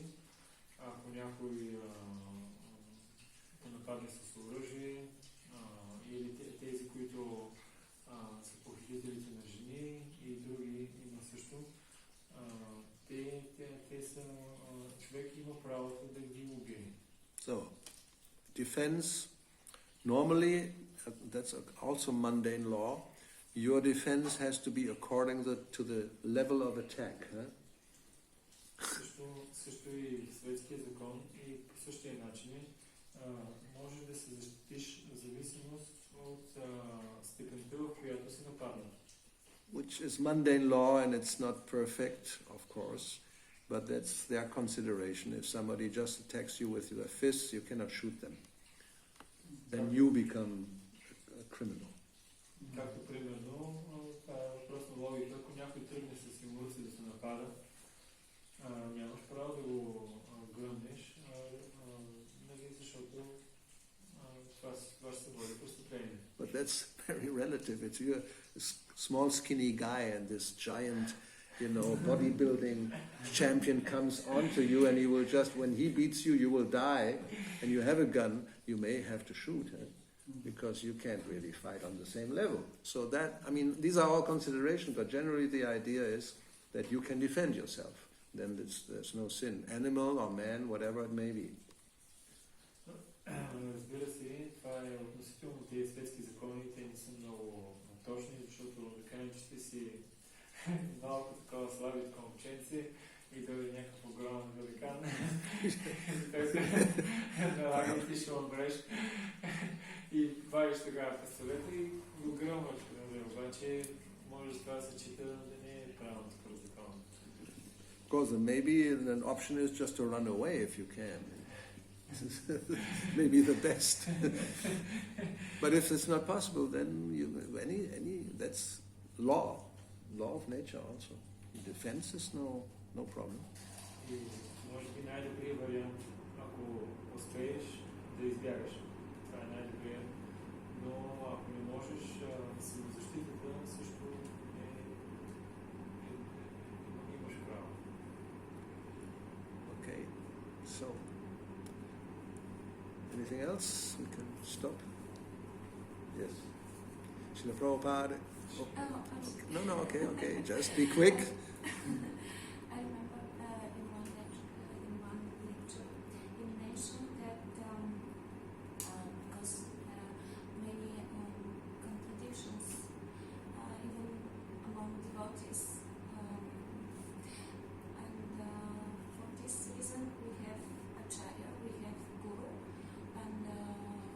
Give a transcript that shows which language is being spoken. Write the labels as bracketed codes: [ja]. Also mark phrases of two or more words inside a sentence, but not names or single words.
[bg] Ако някой нападне с оръжие, или тези, които са похитителите на жени и други има също, те са, човек има правото да ги убие. [en] So, defense, normally, that's also mundane law, your defense has to be according to the level of attack. Huh? [bg] Също и светския закон и по същия начин може да се защитиш в зависимост от степента, в която си нападнат. [en] Which is mundane law and it's not perfect, of course, but that's their consideration. If somebody just attacks you with their fists, you cannot shoot them. Then you become a criminal. [bg] Както примерно, това е въпрос на логика, ако някой тръгне с юмруци да се напада, нямаш право да го гръмнеш, защото това ще се води престъпление. [en] But that's very relative. It's you're a small skinny guy and this giant, bodybuilding champion comes onto you and he will just, when he beats you, you will die, and you have a gun, you may have to shoot him because you can't really fight on the same level. So that, these are all considerations, but generally the idea is that you can defend yourself. Then there's no sin. Animal or man, whatever it may be. [bg] Разбира се, това е относително тези светски закони, те не са много точни, защото да кажем, че ти си малко такова слабитко момченце и дойде някакъв огромен великан. Той се налага и ти ще умреш и вадиш тогава пистолета и го гръмваш. Обаче може това да се чита да не е правилно според закона. [en] Of course, and maybe an option is just to run away if you can. Maybe the best. But if it's not possible, then that's law of nature also. Defense is no problem. [bg] И може би най-добрият вариант, ако успееш да избягаш. Това е най-добрият. Но ако не можеш, самозащитата също имаш право. [en] Okay, so anything else? We can stop. Yes. Srila Prabhupada. Oh. No, okay. Just be quick. I remember in one lecture, you mentioned that because many contradictions, even among devotees, and for this reason we have acharya, we have guru, and